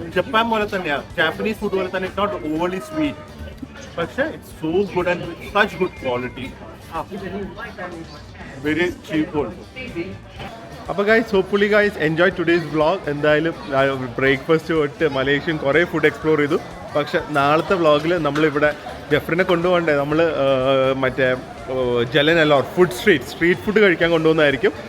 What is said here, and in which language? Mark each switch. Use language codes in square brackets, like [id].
[ml] Japan പോലെ തന്നെയാണ്, Japanese food പോലെ തന്നെ. [en] It's not overly sweet. പക്ഷേ it's so good and such good quality. Very cheap also. [ml] അപ്പോൾ guys, [en] Hopefully guys enjoy today's vlog. [ml] എന്തായാലും breakfast തൊട്ട് മലേഷ്യൻ കുറേ ഫുഡ് എക്സ്പ്ലോർ ചെയ്തു. പക്ഷെ നാളത്തെ വ്ളോഗിൽ നമ്മളിവിടെ ജെഫ്രിനെ കൊണ്ടുപോകണ്ടേ, നമ്മൾ മറ്റേ ജലനലോർ ഫുഡ് സ്ട്രീറ്റ് ഫുഡ് കഴിക്കാൻ കൊണ്ടുപോകുന്നതായിരിക്കും.